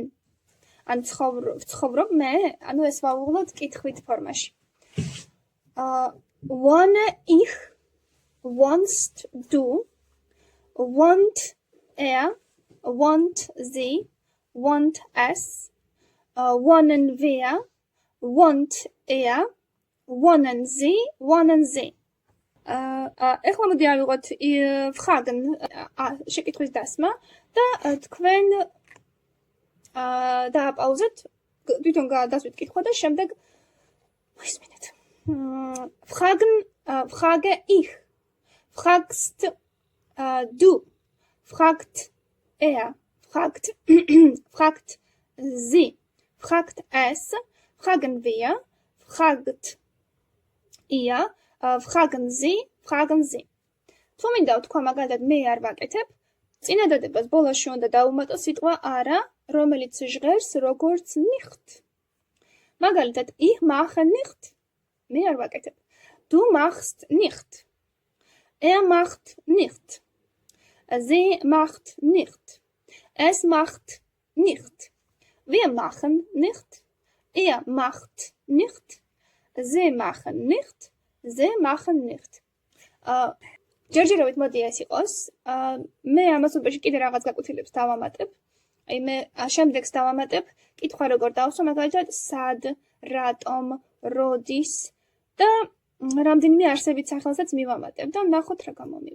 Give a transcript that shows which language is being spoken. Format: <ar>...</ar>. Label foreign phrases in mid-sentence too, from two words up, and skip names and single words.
<ka>ან ცხოვრობ მე? ანუ ეს ვაუღლოთ კითხვით ფორმაში.</ka> <de>Wohne ich, wohnst du, wohnt er, wohnt sie, wohnt es, wohnen wir, wohnt er, wohnen sie, wohnen sie.</de> <ka>ეხლა მოდი ავიღოთ fragen შეკითხვის დასმა და თქვენ დააპაუზეთ, თვითონ გადასვით კითხვა და შემდეგ მოისმინეთ.</ka> <de>Frage ich, fragst du, fragt er, fragt sie, fragt es, fragen wir, fragt ihr, fragen sie, fragen sie.</de> <ka>თუ მინდა ვთქვა მაგალითად მე არ ვაკეთებ, წინადადებას ბოლოში უნდა დავუმატო სიტყვა არა, რომელიც ჟღერს როგორც nicht.</ka> <de>მაგალითად ich mache nicht,</de> <ka>მე არ ვაკეთებ.</ka> <de>Du machst nicht. Er macht nicht. Sie macht nicht. Es macht nicht. Wir machen nicht. Er macht nicht. Sie machen nicht. Sie machen nicht.</de> <ka>ჯერჯერობით მოდი ეს იყოს. მე ამას უბეში კიდე რაღაც გაკვეთილებს დავამატებ. აი მე შემდეგს დავამატებ კითხვა როგორ დავსვა, მაგალითად სად, რატომ, როდის და რამდენიმე არსებით სახელსაც მივამატებ და ნახოთ რა გამომივა.</ka>